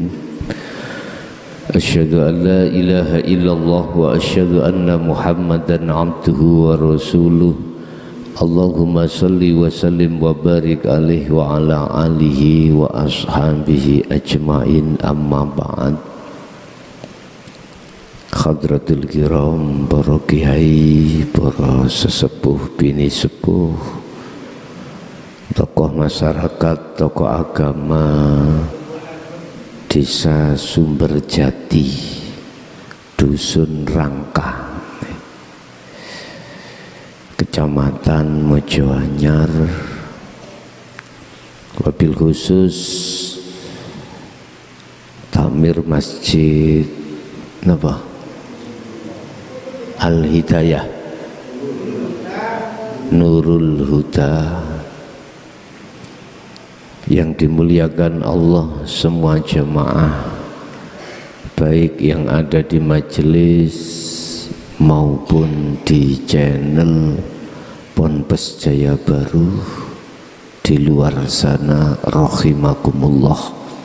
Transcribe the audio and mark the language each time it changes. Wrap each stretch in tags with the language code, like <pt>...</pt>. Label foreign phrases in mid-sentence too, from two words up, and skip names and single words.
<ar>أشهد أن لا إله إلا الله وأشهد أن محمدا عبده ورسوله. اللهم صل وسلم وبارك عليه وعلى آله وأصحابه أجمعين أما بعد. حضرات الكرام,</ar> <id>para kiai, para sesepuh, bini sepuh, tokoh masyarakat, tokoh agama Desa Sumberjati, Dusun Rangka, Kecamatan Mojoanyar,</id> <ar>وبالخصوص</ar> <id>Tamir Masjid napa? Al-Hidayah, Nurul Huda, yang dimuliakan Allah semua jamaah, baik yang ada di majelis maupun di channel Ponpes Jaya Baru di luar sana, rahimakumullah.</id>